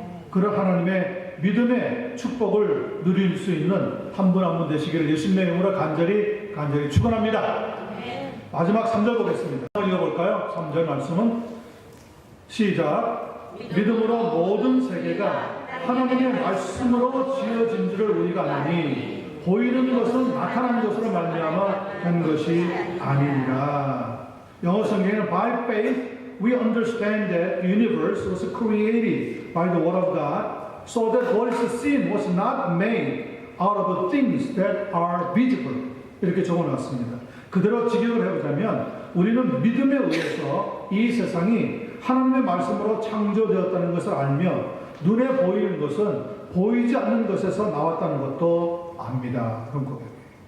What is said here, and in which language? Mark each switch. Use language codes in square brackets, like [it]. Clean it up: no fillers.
[ko] 그런 하나님의 믿음의 축복을 누릴 수 있는 한 분 한 분 되시기를 예수님의 이름으로 간절히 축원합니다. 마지막 3절 보겠습니다. 읽어볼까요? 3절 말씀은 시작. 믿음으로 모든 세계가 하나님의 말씀으로 지어진 줄을 우리가 아나니 보이는 것은 나타난 것으로 말미암아 된 것이 아니니라. [en] 영어 성경에는 by faith we understand that the universe was created by the word of God, so that what is seen was not made out of things that are visible. [ko] 이렇게 적어놨습니다. 그대로 직역을 해보자면 우리는 믿음에 의해서 이 세상이 하나님의 말씀으로 창조되었다는 것을 알며 눈에 보이는 것은 보이지 않는 것에서 나왔다는 것도 압니다. 그런 고백이에요.